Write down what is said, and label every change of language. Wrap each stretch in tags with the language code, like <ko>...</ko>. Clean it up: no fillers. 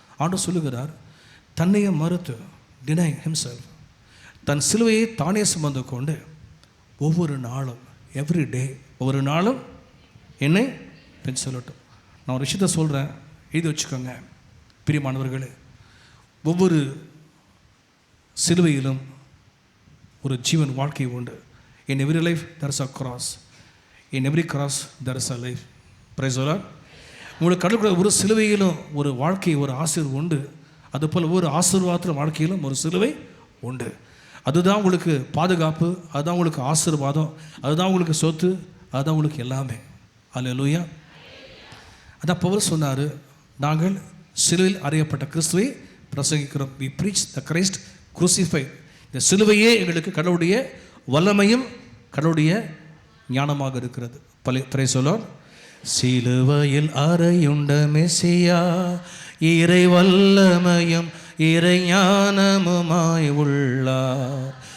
<ta>ஆண்டவர் சொல்லுகிறார், தன்னையே மறுத்து</ta> <en>deny himself,</en> <ta>தன் சிலுவையை தானே சுமந்து கொண்டு ஒவ்வொரு நாளும்</ta> <en>every day</en> <ta>ஒவ்வொரு நாளும் என்னை பின் சொல்லட்டும். நான் ஒரு விஷயத்தை சொல்கிறேன், எழுதி வச்சுக்கோங்க பிரியமானவர்களே. ஒவ்வொரு சிலுவையிலும் ஒரு ஜீவன் வாழ்க்கை உண்டு.</ta> <en>In every life there is a cross, in every cross there is a life. Praise the Lord.</en> <ta>உங்களுக்கு கடவுளுடைய ஒரு சிலுவையிலும் ஒரு வாழ்க்கை, ஒரு ஆசீர்வாதம் உண்டு. அதுபோல் ஒரு ஆசீர்வாதத்தில் வாழ்க்கையிலும் ஒரு சிலுவை உண்டு. அதுதான் உங்களுக்கு பாதுகாப்பு, அதுதான் உங்களுக்கு ஆசீர்வாதம், அதுதான் உங்களுக்கு சொத்து, அதுதான் உங்களுக்கு எல்லாமே. அல்லேலூயா. அதான் பவுல் சொன்னார், நாங்கள் சிலுவையில் அறையப்பட்ட கிறிஸ்துவை பிரசங்கிக்கிறோம்.</ta> <en>we preach the Christ crucified.</en> <ta>இந்த சிலுவையே எங்களுக்கு கடவுளுடைய வல்லமையும் கடவுளுடைய ஞானமாக இருக்கிறது.</ta> <en>Praise the Lord.</en> <ta>சிலுவையில் அறையுண்ட மெசியா இறை வல்லமையும் இறை ஞானமுமாய் உள்ளார்.</ta>